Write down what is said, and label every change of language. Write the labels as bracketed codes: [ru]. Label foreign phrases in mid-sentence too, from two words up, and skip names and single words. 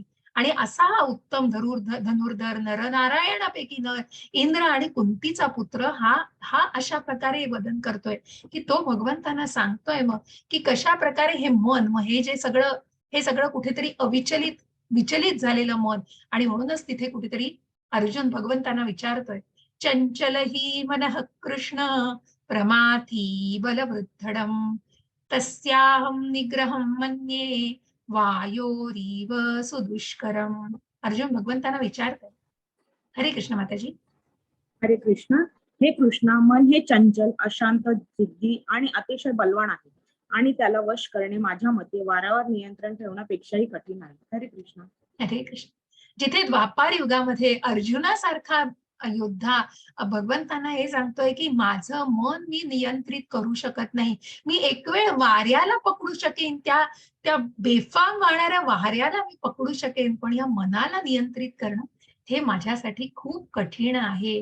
[mr] आणि असा हा उत्तम धनुर्धर नरनारायणापैकी नर, इंद्र आणि कुंतीचा पुत्र हा हा अशा प्रकारे वदन करतोय की तो भगवंतांना सांगतोय मग की कशा प्रकारे हे मन, मग हे सगळं कुठेतरी विचलित झालेलं मन, आणि म्हणूनच तिथे कुठेतरी अर्जुन भगवंतांना विचारतोय, [sa] चंचल ही मनः कृष्ण प्रमाथी बलवृद्धडम तस्याहम निग्रहम मन्ये वायोरीव सुदुष्करम. [mr] अर्जुन भगवंतांना विचारतोय. हरे कृष्ण माताजी. हरे कृष्ण. हे कृष्णा, मन हे चंचल, अशांत, जिद्दी आणि अतिशय बलवान आहे आणि त्याला वश करणे माझ्या मते वारंवार नियंत्रण ठेवण्यापेक्षाही कठीण आहे. हरे कृष्ण. हरे कृष्ण. जिथे द्वापार युगामध्ये अर्जुनासारखा योद्धा भगवंतांना हे सांगतोय की माझं मन मी नियंत्रित करू शकत नाही, मी एक वेळ वाऱ्याला पकडू शकेन, त्या त्या बेफाम वाहणाऱ्या वाऱ्याला मी पकडू शकेन, पण या मनाला नियंत्रित करणं हे माझ्यासाठी खूप कठीण आहे.